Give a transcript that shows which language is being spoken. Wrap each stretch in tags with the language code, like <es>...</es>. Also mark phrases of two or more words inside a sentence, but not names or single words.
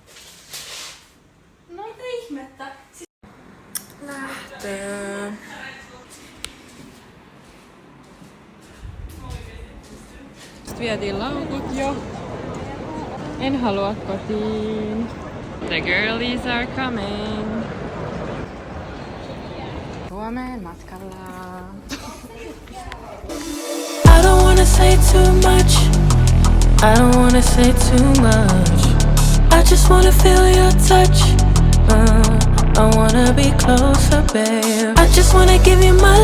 <fi>No mitä ihmettä? Lähtee. Sitten vietiin laukut jo. En halua kotiin.</fi> <en>The girlies are coming.</en> <fi>Suomeen matkalla.</fi> <en>I don't wanna say too much. I don't wanna say too much. I just wanna feel your touch. I wanna be closer, babe. I just wanna give you</en>